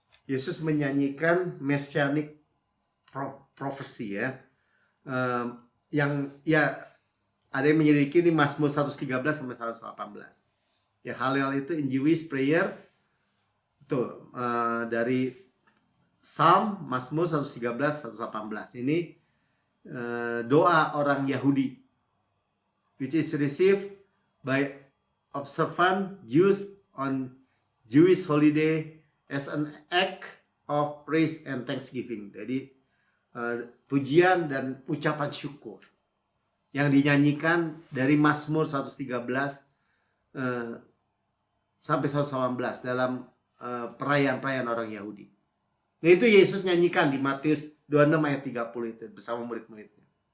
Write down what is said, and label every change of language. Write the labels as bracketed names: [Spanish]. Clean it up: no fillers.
[Indonesian] Yesus menyanyikan [English] messianic prophecy [Indonesian] ya. Yang ya ada yang menyelidiki ini Mazmur 113 sampai 118. Ya Halel itu [English] in Jewish prayer [Indonesian] itu dari Psalm Mazmur 113 118. Ini doa orang Yahudi [English] which is received by observant Jews on Jewish holiday as an act of praise and thanksgiving. [Indonesian] Jadi pujian dan ucapan syukur yang dinyanyikan dari Mazmur 113 sampai 118 dalam perayaan-perayaan orang Yahudi. Nah itu Yesus nyanyikan di Matius 26 ayat 30 itu bersama murid-muridnya.